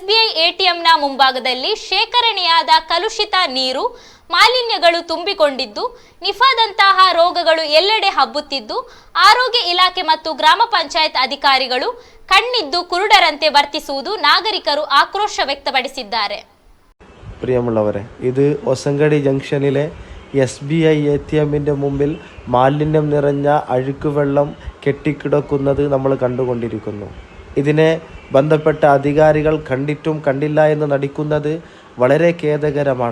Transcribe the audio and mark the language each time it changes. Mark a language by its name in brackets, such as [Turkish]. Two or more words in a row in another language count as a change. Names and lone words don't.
[Kannada] ಎಟಿಎಂನ ಮುಂಭಾಗದಲ್ಲಿ ಶೇಖರಣೆಯಾದ ಕಲುಷಿತ ನೀರು, ಮಾಲಿನ್ಯಗಳು ತುಂಬಿಕೊಂಡಿದ್ದು, ನಿಫಾದಂತಹ ರೋಗಗಳು ಎಲ್ಲೆಡೆ ಹಬ್ಬುತ್ತಿದ್ದು, ಆರೋಗ್ಯ ಇಲಾಖೆ ಮತ್ತು ಗ್ರಾಮ ಪಂಚಾಯತ್ ಅಧಿಕಾರಿಗಳು ಕಣ್ಣಿದ್ದು ಕುರುಡರಂತೆ ವರ್ತಿಸುವುದು ನಾಗರಿಕರು ಆಕ್ರೋಶ ವ್ಯಕ್ತಪಡಿಸಿದ್ದಾರೆ. [Malayalam] പ്രിയമുള്ളവരെ, ഇത് ഒസങ്കടി ജംഗ്ഷനിലെ SBI ATMന്റെ മുമ്പിൽ മാലിന്യം നിറഞ്ഞ അഴുക്കുവെള്ളം കെട്ടിക്കിടക്കുന്നത് നമ്മൾ കണ്ടുകൊണ്ടിരിക്കുന്നു. ഇതിനെ ബന്ധപ്പെട്ട അധികാരികൾ കണ്ടിട്ടും കണ്ടില്ല എന്ന് നടിക്കുന്നത് വളരെ ഖേദകരമാണ്.